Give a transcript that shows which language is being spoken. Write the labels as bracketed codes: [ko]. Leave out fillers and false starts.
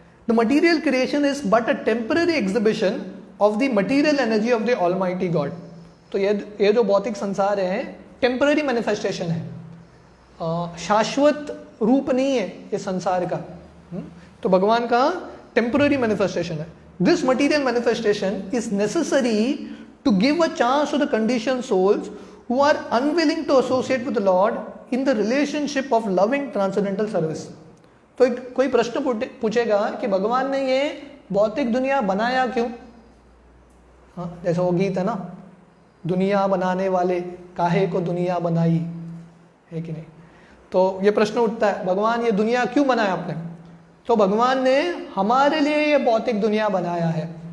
[en] The material creation is but a temporary exhibition of the material energy of the almighty God. [hi] तो ये जो भौतिक संसार है टेम्पररी मैनिफेस्टेशन है, शाश्वत रूप नहीं है ये संसार का। तो भगवान का टेम्पररी मैनिफेस्टेशन है। [en] This material manifestation is necessary to give a chance to the condition souls who are unwilling to associate with the Lord in the relationship of loving transcendental service। [hi] तो कोई प्रश्न पूछेगा कि भगवान ने ये भौतिक दुनिया बनाया क्यों? हाँ, जैसे वो गीत है ना, दुनिया बनाने वाले काहे को दुनिया बनाई, है कि नहीं? तो ये प्रश्न उठता है, भगवान ये दुनिया क्यों बनाया आपने? तो भगवान ने हमारे लिए ये भौतिक दुनिया बनाया है।